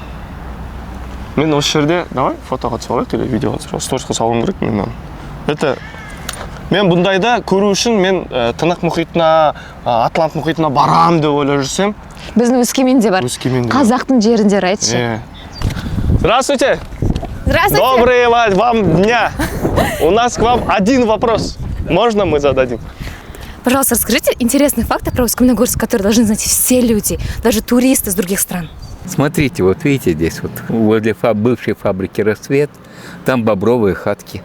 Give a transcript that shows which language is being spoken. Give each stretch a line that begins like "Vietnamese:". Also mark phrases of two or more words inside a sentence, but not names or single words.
Kazakh: Мен осы жерде, давай фотоға түсіп алайық, или видеоға түсіп алайық, сторисқа салуым керек мен. Мен бұндайда көру үшін мен Тынық мұхитына, Атлант мұхитына барам деп ойлап жүрсем. Біздің Өскеменде бар. Қазақтың жерінде, айтшы.
Russian: Здравствуйте. Здравствуйте. Доброго вам дня. У нас к вам один вопрос. Можно мы зададим? Пожалуйста, расскажите интересные факты про Усть-Каменогорск, которые должны знать все люди, даже туристы из других стран. Смотрите, вот видите здесь вот возле бывшей фабрики «Рассвет», там бобровые хатки.